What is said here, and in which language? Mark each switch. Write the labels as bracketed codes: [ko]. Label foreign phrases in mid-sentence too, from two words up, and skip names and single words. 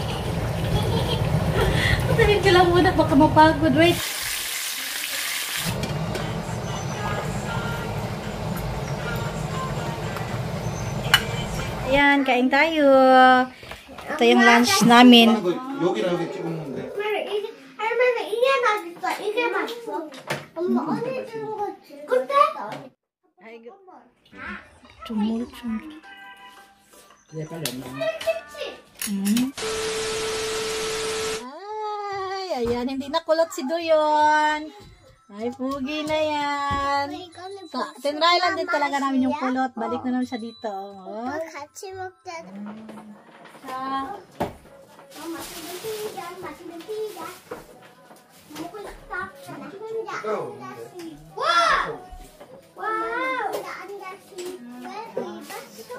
[tl] Patayin ka lang muna, baka mapagod. Wait. Ayan, kain tayo. Ito yung lunch namin. [ko] 여기 찍었는데. 할머니 이게 맛있어. 이게 맛있어. 엄마 어디 준 거지? 그때? 아이고. 좀. 네, 빨리 안 나와. [tl] Ay, ayan, hindi na kulot si Duyon. Ay, pugi na yan. Tinry lang din talaga namin yung kulot. Balik na naman siya dito. Oh. [ko] 같이 먹자. 맛있는 피자. 먹고 싶다. 나 혼자 앉았지. 와우! 나 앉았지. 왜 입었어?